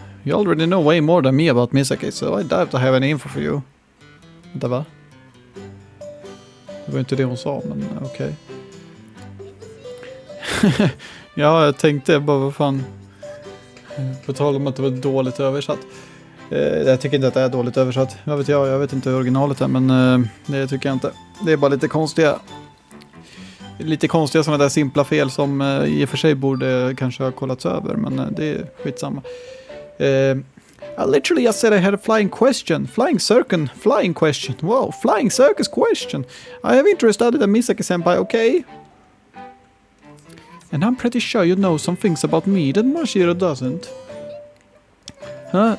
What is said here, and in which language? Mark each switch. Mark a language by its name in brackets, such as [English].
[English] You already know way more than me about Misaki, so I doubt I have any info for you. [Swedish] Vänta, va? Det var inte det hon sa, men okej. Ja, jag tänkte bara, vad fan. På tal om att det var dåligt översatt. Jag tycker inte att det är dåligt översatt. Jag vet inte hur originalet är, men det tycker jag inte. Det är bara lite konstiga sådana där simpla fel som i och för sig borde kanske ha kollats över, men det är skitsamma. [English] I literally just said I had a flying question. Flying question. Wow, flying circus question. I have interest studied a Misaki-senpai, okay? And I'm pretty sure you know some things about me that Mashiro doesn't. Huh?